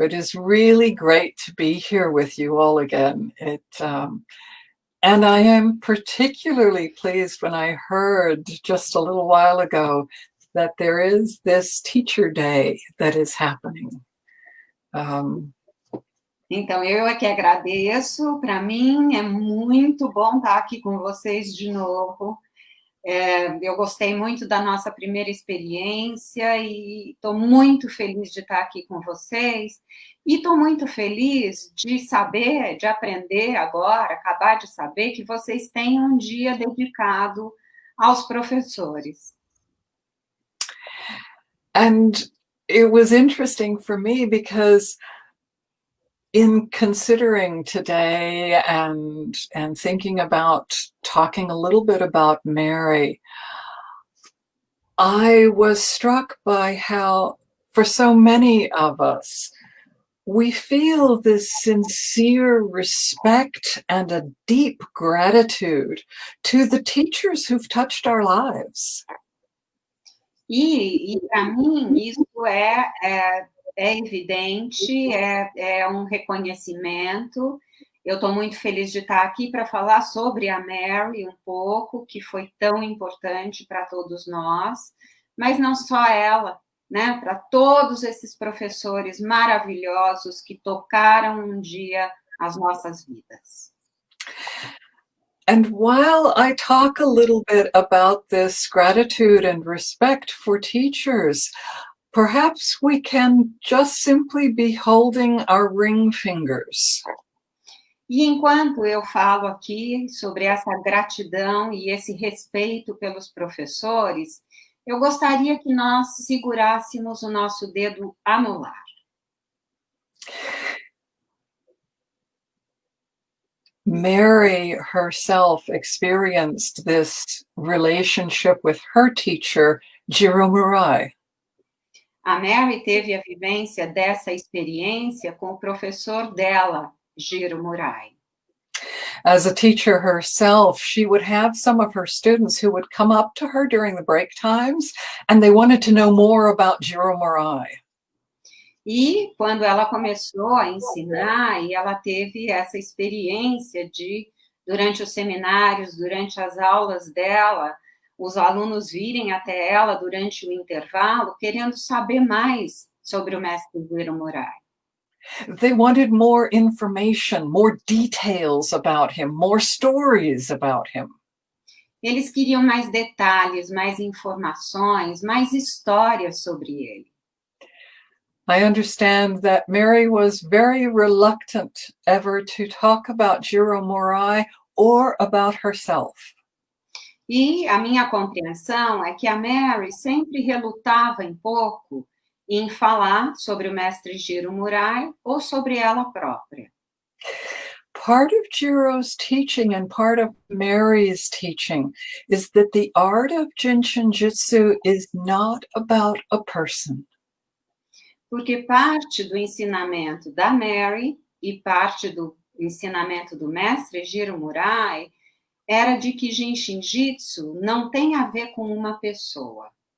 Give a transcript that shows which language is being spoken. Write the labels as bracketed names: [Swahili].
[English] It is really great to be here with you all again. And I am particularly pleased when I heard just a little while ago that there is this Teacher Day that is happening. [Portuguese] Então, eu aqui agradeço. Para mim é muito bom estar aqui com vocês de novo. Eu gostei muito da nossa primeira experiência e estou muito feliz de estar aqui com vocês. E estou muito feliz de saber, de aprender agora, acabar de saber que vocês têm um dia dedicado aos professores. [English] And it was interesting for me because in considering today and thinking about talking a little bit about Mary, I was struck by how, for so many of us, we feel this sincere respect and a deep gratitude to the teachers who've touched our lives. [Portuguese] E para mim, isso é evidente, é um reconhecimento. Eu estou muito feliz de estar aqui para falar sobre a Mary um pouco, que foi tão importante para todos nós, mas não só ela, né? Para todos esses professores maravilhosos que tocaram um dia as nossas vidas. [English] And while I talk a little bit about this gratitude and respect for teachers, perhaps we can just simply be holding our ring fingers. [Portuguese] E enquanto eu falo aqui sobre essa gratidão e esse respeito pelos professores, eu gostaria que nós segurássemos o nosso dedo anular. [English] Mary herself experienced this relationship with her teacher, Jiro Murai. [Portuguese] A Mary teve a vivência dessa experiência com o professor dela, Jiro Murai. [English] As a teacher herself, she would have some of her students who would come up to her during the break times, and they wanted to know more about Jiro Murai. [Portuguese] E quando ela começou a ensinar, e ela teve essa experiência de, durante os seminários, durante as aulas dela, os alunos virem até ela durante o intervalo, querendo saber mais sobre o mestre Jiro Murai. [English] They wanted more information, more details about him, more stories about him. [Portuguese] Eles queriam mais detalhes, mais informações, mais histórias sobre ele. [English] I understand that Mary was very reluctant ever to talk about Jiro Murai or about herself. [Portuguese] E a minha compreensão é que a Mary sempre relutava um pouco em falar sobre o mestre Jiro Murai ou sobre ela própria. [English] Part of Jiro's teaching and part of Mary's teaching is that the art of Jin Shin Jyutsu is not about a person. [Portuguese] Porque parte do ensinamento da Mary e parte do ensinamento do mestre Jiro Murai era de que Jin Shin Jyutsu não tem a ver com uma pessoa.